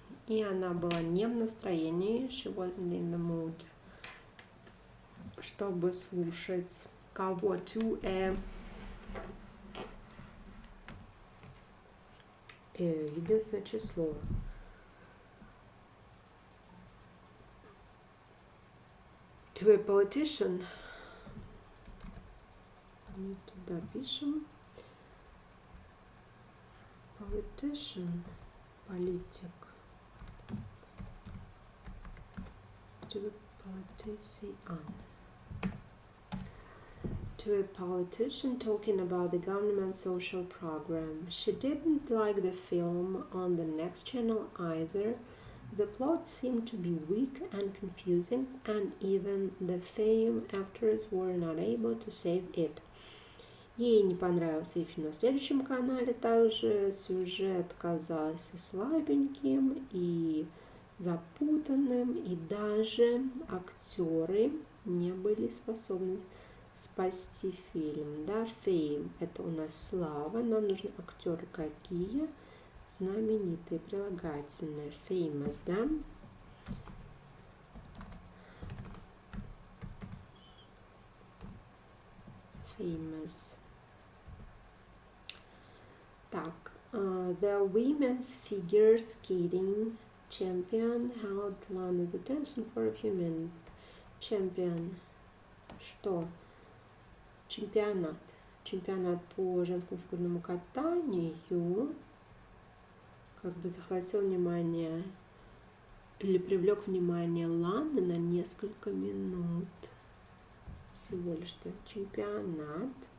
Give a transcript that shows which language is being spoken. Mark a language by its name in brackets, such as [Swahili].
[Russian] И она была не в настроении, [English] she wasn't in the mood, [Russian] чтобы слушать кого? To a единственное число. [English] To a politician. [Russian] Не туда пишем. Politician. Политик. [English] To a politician. To a politician talking about the government social program. She didn't like the film on the next channel either. The plot seemed to be weak and confusing, and even the fame actors were not able to save it. [Russian] Ей не понравился и фильм на следующем канале, также сюжет казался слабеньким и запутанным, и даже актеры не были способны спасти фильм. Да, fame – это у нас слава, нам нужны актеры какие? Знаменитые, прилагательные. [English] Famous, да? Famous. Так, the women's figure skating champion held Lana's attention for a few minutes. [Russian] Champion. Что? Чемпионат. Чемпионат по женскому фигурному катанию как бы захватил внимание или привлек внимание Ланы на несколько минут. всего лишь-то чемпионат.